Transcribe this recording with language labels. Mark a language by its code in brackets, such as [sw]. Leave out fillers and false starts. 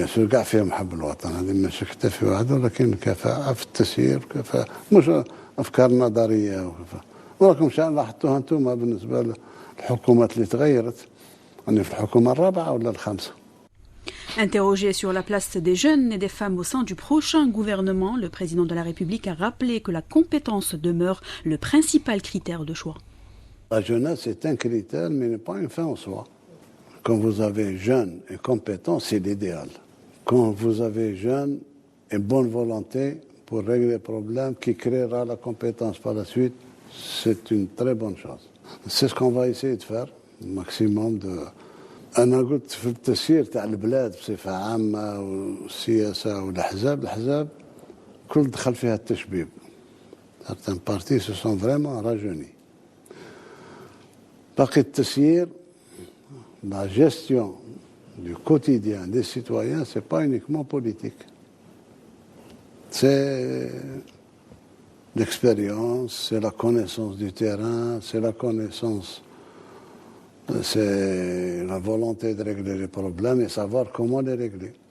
[fr] بيان سور [ar] كاع فيهم حب الوطن، هذه ماشي حتى في واحد، ولكن كفاءة في التسيير، كفاءة مش أفكار نظرية وكفاءة. وراكم شان لاحظتوها انتم بالنسبة للحكومات اللي تغيرت، يعني في الحكومة الرابعة ولا الخامسة. [fr] Interrogé sur la place des jeunes et des femmes au sein du prochain gouvernement, le président de la République a rappelé que la compétence demeure le principal critère de choix. La jeunesse est un critère, mais n'est pas une fin en soi. Quand vous avez jeunes et compétents, c'est l'idéal. Quand vous avez jeunes et bonne volonté pour régler les problèmes qui créera la compétence par la suite, c'est une très bonne chose. C'est ce qu'on va essayer de faire, le maximum de... [ar] أنا قلت في التسيير تاع البلاد بصفة عامة والسياسة والأحزاب كل دخل فيها التشبيب. [fr] Certains partis se sont vraiment rajeunis. [ar] باقي التسيير [fr] la gestion du quotidien des citoyens, c'est pas uniquement politique. C'est l'expérience, c'est la connaissance du terrain, c'est la connaissance, c'est la volonté de régler les problèmes et savoir comment les régler.